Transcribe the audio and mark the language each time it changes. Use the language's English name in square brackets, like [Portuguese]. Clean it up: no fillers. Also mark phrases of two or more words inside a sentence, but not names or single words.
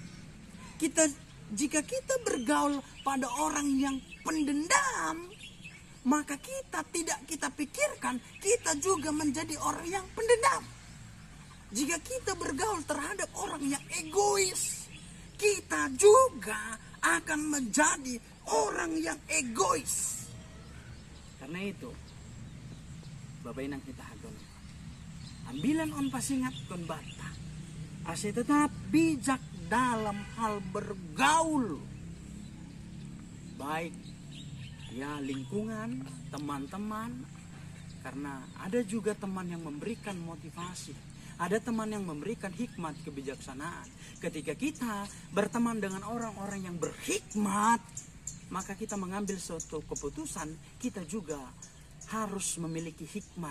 [Indonesian] Jika kita bergaul pada orang yang pendendam, maka kita pikirkan kita juga menjadi orang yang pendendam. Jika kita bergaul terhadap orang yang egois, kita juga akan menjadi orang yang egois. Karena itu, [Batak Simalungun] Bapak Inang kita hagon. Ambilan on pasingat kon bata. [Indonesian] Ase tetap bijak dalam hal bergaul. Baik ya lingkungan, teman-teman. Karena ada juga teman yang memberikan motivasi. Ada teman yang memberikan hikmat kebijaksanaan. Ketika kita berteman dengan orang-orang yang berhikmat, maka kita mengambil suatu keputusan, kita juga harus memiliki hikmat.